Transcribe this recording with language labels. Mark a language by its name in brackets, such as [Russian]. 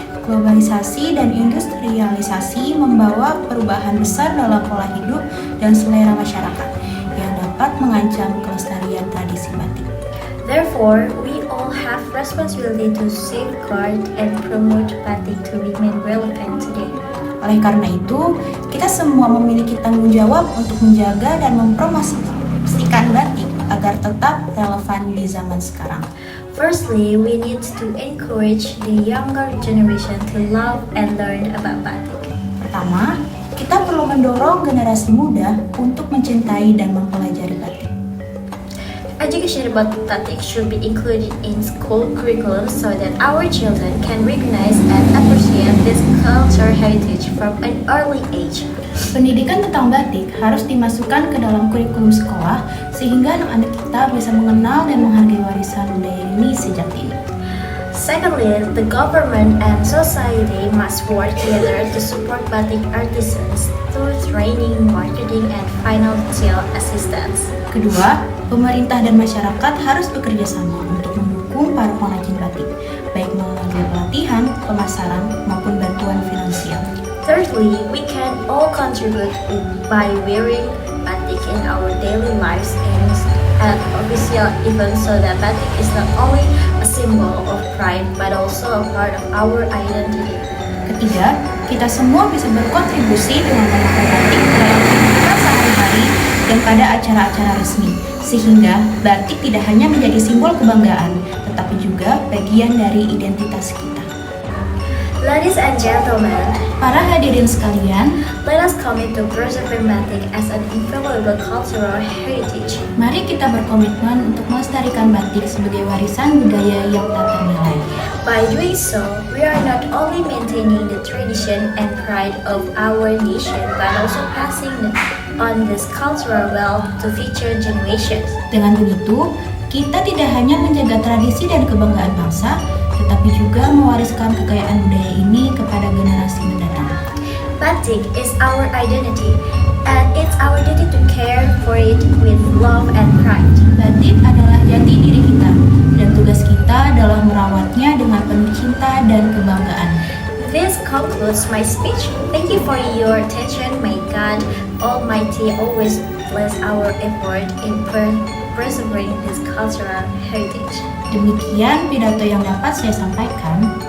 [Indonesian] Globalisasi dan industrialisasi membawa perubahan besar dalam pola hidup dan selera masyarakat yang dapat mengancam kelestarian tradisi batik. [English] Therefore, we all have responsibility to safeguard and promote batik to remain relevant today. [Indonesian] Oleh karena itu, kita semua memiliki tanggung jawab untuk menjaga dan mempromosikan batik agar tetap relevan di zaman sekarang. [English] Firstly, we need to encourage the younger generation to love and learn about batik. [Indonesian] Pertama, kita perlu mendorong generasi muda untuk mencintai dan mempelajari batik. [English] Education about batik should be included in school curriculum so that our children can recognize and appreciate this cultural heritage from an early age. [Indonesian] Pendidikan tentang batik harus dimasukkan ke dalam kurikulum sekolah sehingga anak-anak kita bisa mengenal dan menghargai warisan budaya ini sejak dini. [English] Secondly, the government and society must work together to support batik artisans through training, marketing, and financial assistance. [Indonesian] Kedua, pemerintah dan masyarakat harus bekerja sama untuk mendukung para pengrajin batik, baik melalui pelatihan, pemasaran, maupun bantuan finansial. [English] Thirdly, we can all contribute by wearing batik batik in our daily lives and at official events so that batik is not only a symbol of pride but also a part of our identity. [Indonesian] Ketiga, kita semua bisa berkontribusi dengan memakai batik dalam kehidupan sehari-hari dan pada acara-acara resmi, sehingga batik tidak hanya menjadi simbol kebanggaan, tetapi juga bagian dari identitas kita. [English] Ladies and gentlemen, [Indonesian] Para hadirin sekalian, [English] let us commit to preserving batik as an invaluable cultural heritage. [Indonesian] mari kita berkomitmen untuk melestarikan batik sebagai warisan budaya yang tak ternilai. [English] By doing so, we are not only maintaining the tradition and pride of our nation, but also passing on this cultural wealth to future generations. [Indonesian] Dengan begitu, kita tidak hanya menjaga tradisi dan kebanggaan bangsa, tetapi juga mewariskan kekayaan budaya ini kepada generasi mendatang. [English] Batik is our identity, and it's our duty to care for it with love and pride. [Indonesian] Batik adalah jati diri kita, dan tugas kita adalah merawatnya dengan penuh cinta dan kebanggaan. [English] This concludes my speech. Thank you for your attention. May God Almighty always bless our effort in preserving this cultural heritage. [Indonesian] Demikian pidato yang dapat saya sampaikan.